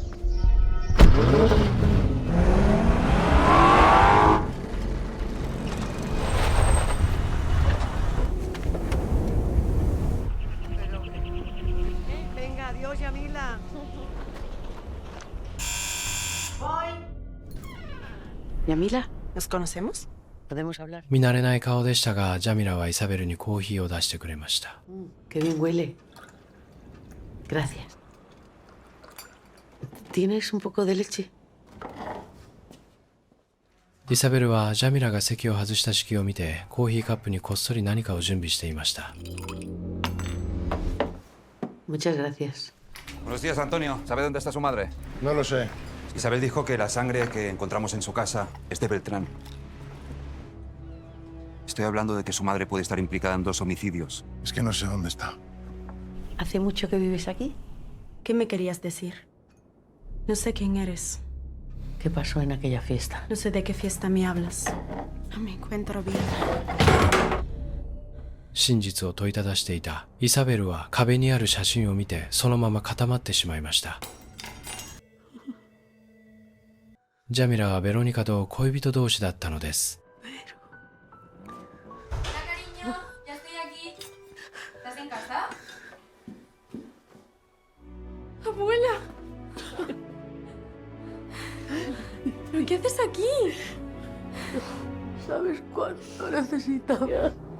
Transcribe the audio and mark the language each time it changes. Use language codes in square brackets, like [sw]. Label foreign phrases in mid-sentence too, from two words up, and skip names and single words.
[es] Venga, adiós, Yamila. Yamila, ¿Nos conocemos? ¿podemos hablar? [ja] 見慣れない顔でしたが、ジャミラはイサベルにコーヒーを出してくれました。 [es] Qué bien huele. Gracias. ¿Tienes un poco de leche? [ja] イサベルはジャミラが席を外した隙を見て、コーヒーカップにこっそり何かを準備していました。 [es] Muchas gracias. Buenos días, Antonio. ¿Sabe dónde está su madre? No lo sé. Isabel dijo que la sangre que encontramos en su casa es de Beltrán. Estoy hablando de que su madre puede estar implicada en 2 homicidios. Es que no sé dónde está. ¿Hace mucho que vives aquí? ¿Qué me querías decir? No sé quién eres. ¿Qué pasó en aquella fiesta? No sé de qué fiesta me hablas. No me encuentro bien. [ja] 真実を問いただしていたイサベルは壁にある写真を見てそのまま固まってしまいました。ジャミラはベロニカと恋人同士だったのです。 [es] Cariño, ya estoy aquí. ¿Estás en casa? Abuela. ¿Pero qué haces aquí? ¿Sabes cuánto necesitaba?